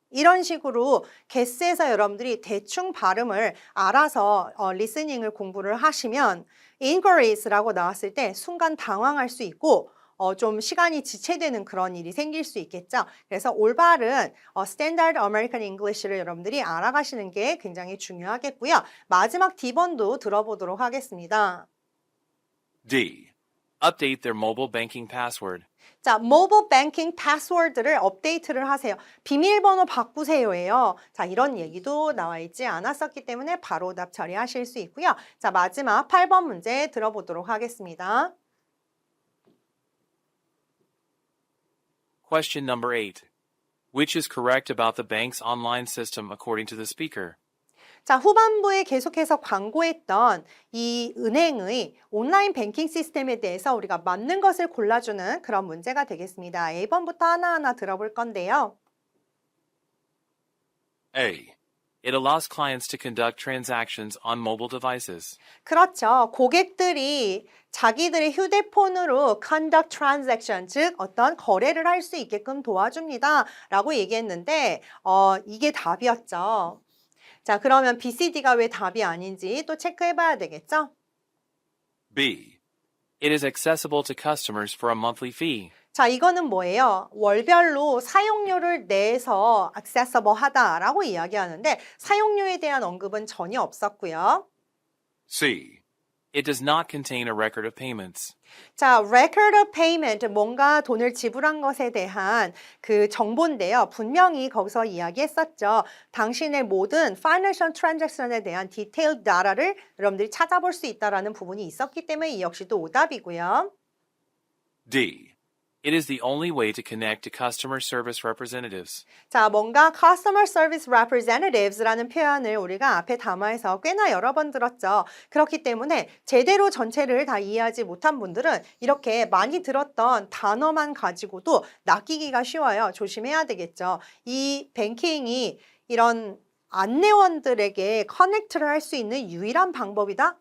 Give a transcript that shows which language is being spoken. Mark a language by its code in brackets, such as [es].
[ko] 이런 식으로 guess에서 여러분들이 대충 발음을 알아서 리스닝을 공부를 하시면 inquiries라고 나왔을 때 순간 당황할 수 있고 좀 시간이 지체되는 그런 일이 생길 수 있겠죠. 그래서 올바른 스탠다드 아메리칸 잉글리시를 여러분들이 알아가시는 게 굉장히 중요하겠고요. 마지막 D번도 들어보도록 하겠습니다. [en] D. Update their mobile banking password. [ko] 자, 모바일 뱅킹 패스워드를 업데이트를 하세요. 비밀번호 바꾸세요예요. 자, 이런 얘기도 나와 있지 않았었기 때문에 바로 답 처리하실 수 있고요. 자, 마지막 8번 문제 들어보도록 하겠습니다. [en] Question number 8. Which is correct about the bank's online system according to the speaker? [ko] 자, 후반부에 계속해서 광고했던 이 은행의 온라인 뱅킹 시스템에 대해서 우리가 맞는 것을 골라주는 그런 문제가 되겠습니다. A번부터 하나하나 들어볼 건데요. [en] A. It allows clients to conduct transactions on mobile devices. [ko] 그렇죠. 고객들이 자기들의 휴대폰으로 [en] conduct transaction, [ko] 즉 어떤 거래를 할 수 있게끔 도와줍니다. 라고 얘기했는데 이게 답이었죠. 자, 그러면 BCD가 왜 답이 아닌지 또 체크해봐야 되겠죠? [en] B. It is accessible to customers for a monthly fee. [ko] 자, 이거는 뭐예요? 월별로 사용료를 내서 accessible 하다라고 이야기하는데 사용료에 대한 언급은 전혀 없었고요. [en] C. It does not contain a record of payments. [ko] 자, [en] record of payment, [ko] 뭔가 돈을 지불한 것에 대한 그 정보인데요. 분명히 거기서 이야기했었죠. 당신의 모든 [en] financial transaction [ko] 에 대한 [en] detailed data [ko] 를 여러분들이 찾아볼 수 있다는 부분이 있었기 때문에 이 역시도 오답이고요. [en] D. It is the only way to connect to customer service representatives. [ko] 자, 뭔가 [en] customer service representatives [ko] 라는 표현을 우리가 앞에 담아서 꽤나 여러 번 들었죠. 그렇기 때문에 제대로 전체를 다 이해하지 못한 분들은 이렇게 많이 들었던 단어만 가지고도 낚이기가 쉬워요. 조심해야 되겠죠. 이 뱅킹이 이런 안내원들에게 커넥트를 할 수 있는 유일한 방법이다?